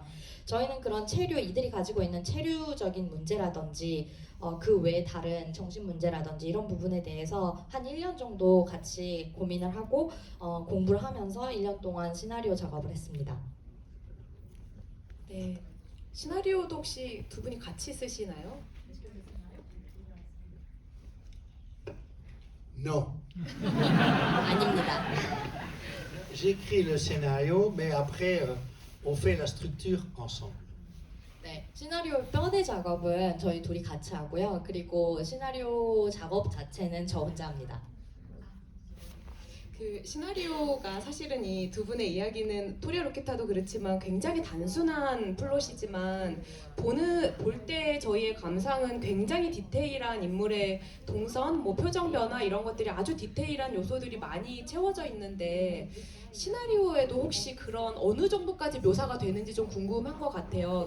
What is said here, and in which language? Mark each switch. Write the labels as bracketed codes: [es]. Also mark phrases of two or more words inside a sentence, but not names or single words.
[ko] 저희는 그런 이들이 가지고 있는 체류적인 문제라든지 그 외에 다른 정신 문제라든지 이런 부분에 대해서 한 1년 정도 같이 고민을 하고 공부를 하면서 1년 동안 시나리오 작업을 했습니다. 네, 시나리오도 혹시 두 분이 같이 쓰시나요? [fr] Non. [ko] 아닙니다. [fr] J'écris le scénario, mais après on fait la structure ensemble. [ko] 네, 시나리오 뼈대 작업은 저희 둘이 같이 하고요. 그리고 시나리오 작업 자체는 저 혼자 합니다. 그 시나리오가 사실은 이 두 분의 이야기는 토리아 로키타도 그렇지만 굉장히 단순한 플롯이지만 볼 때 저희의 감상은 굉장히 디테일한 인물의 동선, 뭐 표정 변화 이런 것들이 아주 디테일한 요소들이 많이 채워져 있는데 시나리오에도 혹시 그런 어느 정도까지 묘사가 되는지 좀 궁금한 것 같아요.